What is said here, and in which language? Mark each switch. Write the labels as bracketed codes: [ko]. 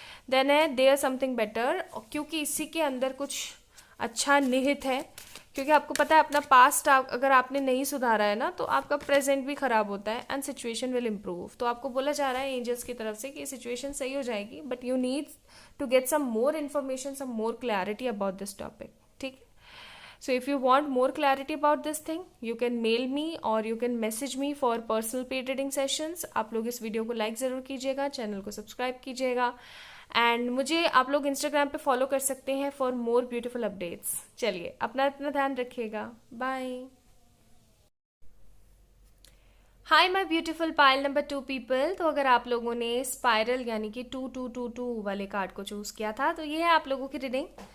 [en] then है there something better, [hi] क्योंकि इसी के अंदर कुछ अच्छा निहित है। क्योंकि आपको पता है अपना पास्ट अगर आपने नहीं सुधारा है ना, तो आपका प्रेजेंट भी खराब होता है [en] And situation will improve. [hi] तो आपको बोला जा रहा है एंजल्स की तरफ से कि सिचुएशन सही हो जाएगी, [en] But you need to get some more information, some more clarity about this topic. ठीक, so if you want more clarity about this thing, you can mail me or you can message me for personal paid reading sessions। [hi] आप लोग इस video को like ज़रूर कीजिएगा, channel को subscribe कीजिएगा, and मुझे आप लोग इंस्टाग्राम पे फॉलो कर सकते हैं [en] For more beautiful updates. [hi] चलिए अपना ध्यान रखिएगा, bye. [en] hi my beautiful pile number 2 people, [hi] तो अगर आप लोगों ने स्पाइरल यानी कि 2222 वाले कार्ड को चूज किया था, तो ये है आप लोगों की रीडिंग।